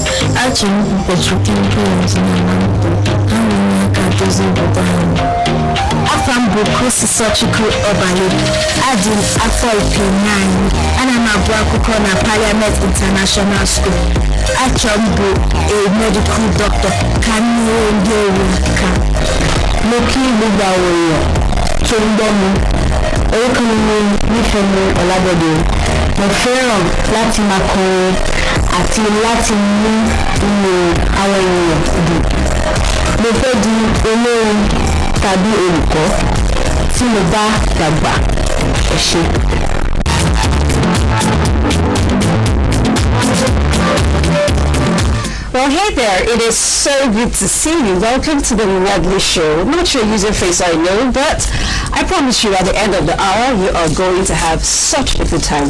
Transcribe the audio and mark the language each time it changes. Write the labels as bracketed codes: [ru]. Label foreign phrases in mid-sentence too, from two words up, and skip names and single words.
[ig] Achọrọ m ịbụ [en] Petrochemical Engineer [ig] na m too ka m wee nye aka dozie obodo anyị. Afọ m bụ Kosisochukwu Ọbalịn, adị m afọ 9, ana m agụ akwụkwọ na Parliament International School. Achọrọ m bụ [en] a medical doctor [ig] ka m nyere ndị ọrịa aka. [yo] Mo kí gbogbo àwọn èèyàn tó ń gbọ́ mi. Orúkọ mi ni Nífẹ̀mí Ọlábọ̀dé. Mo fẹ́ràn láti máa kọrin àti láti mú inú àwọn èèyàn dùn. Mo fẹ́ di olórin tàbí olùkọ́ tí mo bá dàgbà. Ẹ ṣé. [en] Well, hey there, it is so good to see you. Welcome to the Medley show. Not your user face, I know, but I promise you at the end of the hour, you are going to have such a good time.